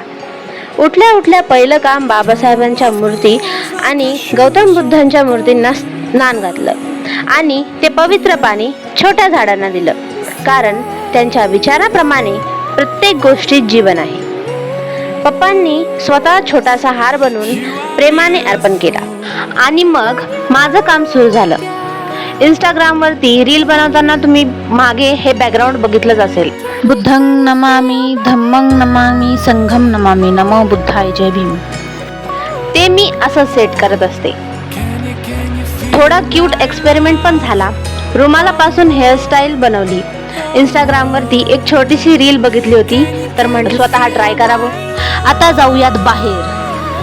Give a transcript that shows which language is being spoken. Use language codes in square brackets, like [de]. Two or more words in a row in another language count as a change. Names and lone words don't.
[mr] उठल्या उठल्या पहिलं काम बाबासाहेबांच्या मूर्ती आणि गौतम बुद्धांच्या मूर्तींना स्नान घातलं आणि ते पवित्र पाणी छोट्या झाडांना दिलं, कारण त्यांच्या विचाराप्रमाणे प्रत्येक गोष्टीत जीवन आहे. पप्पांनी स्वतः छोटासा हार बनवून प्रेमाने अर्पण केला आणि मग माझं काम सुरू झालं. इंस्टाग्रामवरती रील बनवताना तुम्ही मागे हे बॅकग्राऊंड बघितलंच असेल. [pi] बुद्धं नमामि, धम्मं नमामि, संघं नमामि, नमो बुद्धाय, [mr] जय भीम. ते मी असं सेट करत असते. थोडा [en] cute experiment [mr] पण झाला. रुमालापासून हेअरस्टाईल बनवली. इंस्टाग्रामवरती एक छोटीशी रील बघितली होती तर म्हटलं स्वतः ट्राय करावं. आता जाऊयात बाहेर.